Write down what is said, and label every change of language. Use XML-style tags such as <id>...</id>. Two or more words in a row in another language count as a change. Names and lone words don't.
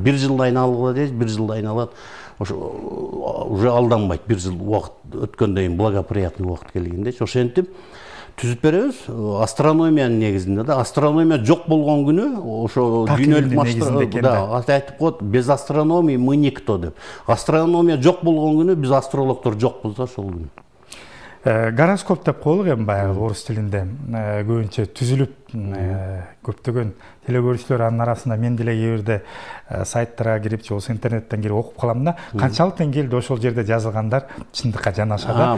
<ky>1 жылдан алгыла дейбиз, 1 жылдан алат. Уже алданбайт. 1 жыл убакыт өткөндөн кийин благоприятный убакыт келгенде, ошентип түзүп беребиз. Астрономиянын негизинде да, астрономия жок болгон күнү ошо дүйнөлүк масштабта айтып коет,</ky> <ru>без астрономии мы никто деп.</ru> <ky>Астрономия жок болгон күнү биз астрологдор жокпуз да ошол күнү. Гороскоп деп коелук эми баягы орус тилинде көбүнчө түзүлүп көптөгөн телекөрүүчүлөр анын арасында мен деле кээ бирде сайттарга кирип же болбосо интернеттен кирип окуп калам да, канчалык деңгээлде ошол жерде жазылгандар чындыкка жанашат.</ky>